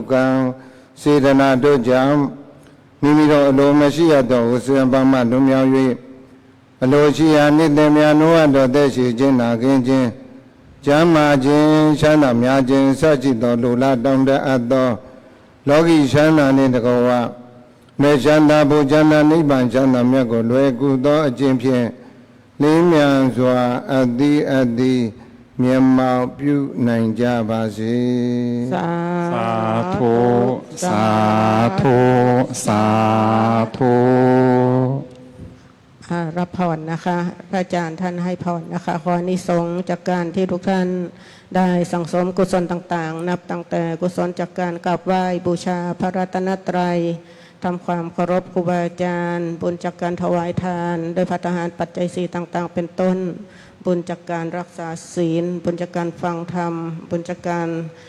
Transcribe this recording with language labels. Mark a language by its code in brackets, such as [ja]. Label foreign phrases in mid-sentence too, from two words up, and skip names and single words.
[my] ကံစေတနာတို့ကြောင့်မိမိတို့အလိုမရှိရသောဝဆံပမလွန်မြောက်၍အလိုရှိရာနိတ္တမြတ်နိုးအပ်တော်သက်ရှိခြင်းနာခင်းခြင်းကျမ်းမာခြင်းချမ်းသာများခြင်းစသဖြင့်သောလူလားတောင်းတအပ်သောလောကီချမ်းသာနှင့်တကောဝမေချမ်းသာဘုချမ်းသာနိဗ္ဗာန်ချမ်းသာမြတ်ကိုလွယ်ကူသောအကျင့်ဖြင့်လင်းမြန်စွာအသီးမျက်မှောက်ပြုနိုင်ကြပါစေ [th] สา ธุสาธุสาธุ รับพรนะคะพระอาจารย์ท่านให้พรนะคะขออานิสงส์จากการที่ทุกท่านได้สั่งสมกุศลต่างๆนับตั้งแต่กุศลจากการกราบไหว้บูชาพระรัตนตรัยทำความเคารพครูบาอาจารย์บุญจากการถวายทานโดยภัตตาหารปัจจัย4ต่างๆเป็นต้นบุญจากการรักษาศีลบุญจากการฟังธรรมบุญจากการ